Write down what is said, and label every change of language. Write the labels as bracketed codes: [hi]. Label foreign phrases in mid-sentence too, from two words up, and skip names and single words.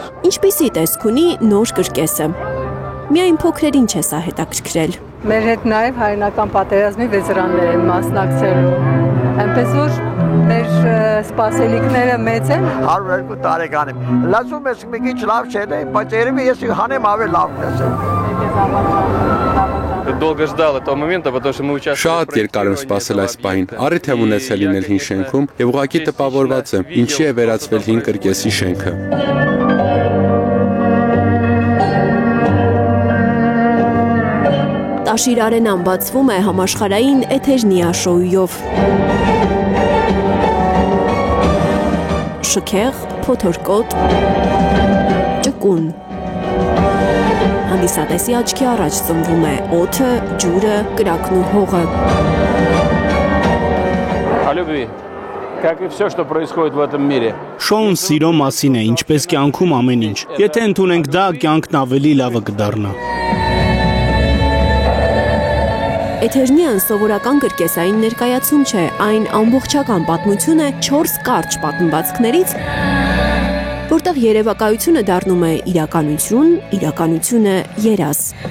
[hy] Ինչպիսի տեսք ունի նոր կրկեսը։ Միայն փոքրերին չէ սա հետաքրքրել։ Մեր հետ նաև հայրենական պատերազմի վետերաններ են մասնակցելու։ Այնպես որ մեր սպասելիքները մեծ են։ 102 տարեկան եմ։ Լսում ես մի քիչ լավ չէ, բայց երևի ես հանեմ ավելի լավ լսեմ։ [ru] Долго ждал этого момента, потому что мы участвовали. [hy] Շատ երկար եմ սպասել այս պահին։ Առիթ եմ ունեցել լինել հին շենքում եւ ուղղակի տպավորված եմ, ինչի է վերածվել հին կրկեսի շենքը։ Տաշիր արենան բացվում է համաշխարհային Էթերնիա շոուով։ Շքեղ, փոթորկոտ, ճկուն։ Հանդիսատեսի աչքի առաջ ծնվում է օդը, ջուրը, կրակն ու հողը։ [ru] О любви. Как и все, что происходит в этом мире. [hy] Շոուն սիրո մասին է, ինչպես կյանքում ամեն ինչ։ Եթե ընդունենք դա, կյանքն ավելի լավը կդառնա։ Էթերնիան սովորական կրկեսային ներկայացում չէ, այն ամբողջական պատմություն է 4 կարճ պատմվածքներից, որտեղ երևակայությունը դառնում է իրականություն, իրականությունը երազ։